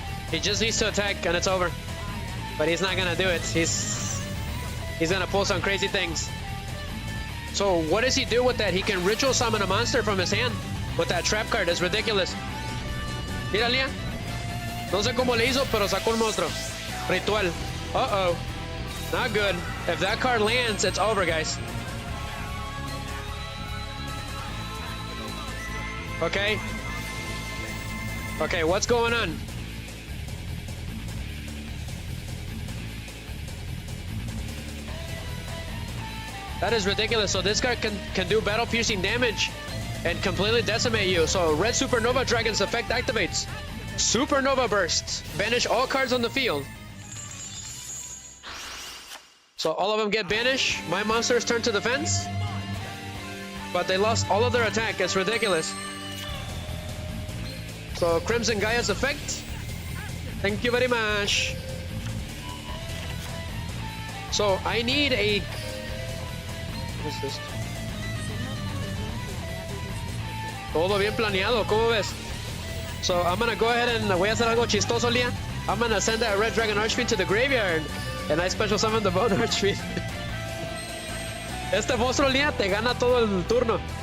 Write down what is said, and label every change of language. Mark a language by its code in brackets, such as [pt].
[en] He just needs to attack and it's over. But he's not gonna do it. He's gonna pull some crazy things. So what does he do with that? He can ritual summon a monster from his hand with that trap card. It's ridiculous. Mira, Lía. [es] No sé cómo le hizo, pero sacó un monstruo. [en] Ritual. Uh-oh. Not good. If that card lands, it's over, guys. Okay. Okay, what's going on? That is ridiculous. So this card can do battle piercing damage and completely decimate you. So red supernova dragon's effect activates. Supernova burst. Banish all cards on the field. So all of them get banished. My monsters turn to defense. But they lost all of their attack. It's ridiculous. So Crimson Gaia's effect. Thank you very much. So I need a... What is this? [es] Todo bien planeado, ¿cómo ves? [en] So I'm gonna go ahead and voy a hacer algo chistoso, Lia. I'm gonna send that red dragon archfiend to the graveyard. And I special summon the bone archfiend. [es] Este monstruo, Lia, te gana todo el turno.